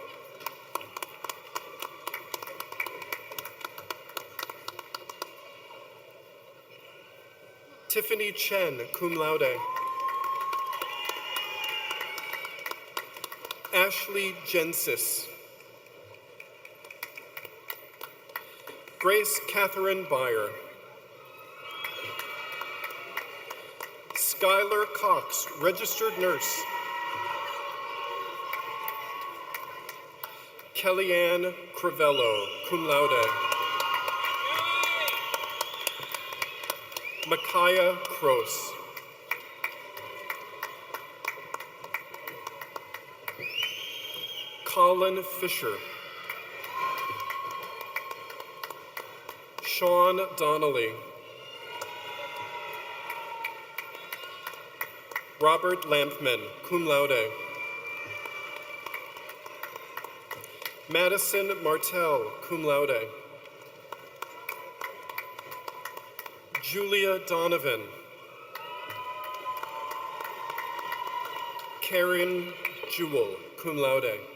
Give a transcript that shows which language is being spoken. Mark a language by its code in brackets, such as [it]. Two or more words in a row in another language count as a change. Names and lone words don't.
[en] Tiffany Chen, [la] cum laude. [en] Ashley Gensis. Grace Catherine Byer. Skylar Cox, registered nurse. Kellyanne Crivello, [la] cum laude. [en] Micaiah Kroos. Colin Fisher. Sean Donnelly. Robert Lampman, [la] cum laude. [en] Madison Martell, [la] cum laude. [en] Julia Donovan. Karen Jewell, [la] cum laude.